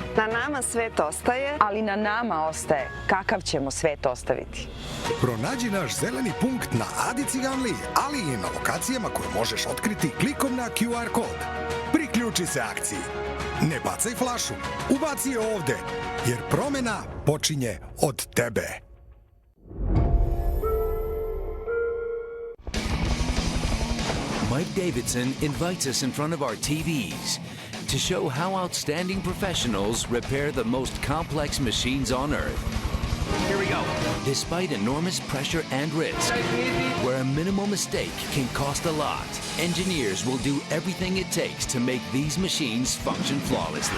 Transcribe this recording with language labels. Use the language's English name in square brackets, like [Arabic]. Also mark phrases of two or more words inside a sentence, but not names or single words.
[Serbian] Na nama svet ostaje, ali na nama ostaje kakav ćemo svet ostaviti. Pronađi naš zeleni punkt na Adi Ciganliji, ali i na lokacijama koje možeš otkriti klikom na QR kod. Priključi se akciji. Ne bacaj flašu, ubaci je ovde, jer promena počinje od tebe. [English] Mike Davidson invites us in front of our TVs to show how outstanding professionals repair the most complex machines on Earth. Here we go. Despite enormous pressure and risk, where a minimal mistake can cost a lot, engineers will do everything it takes to make these machines function flawlessly.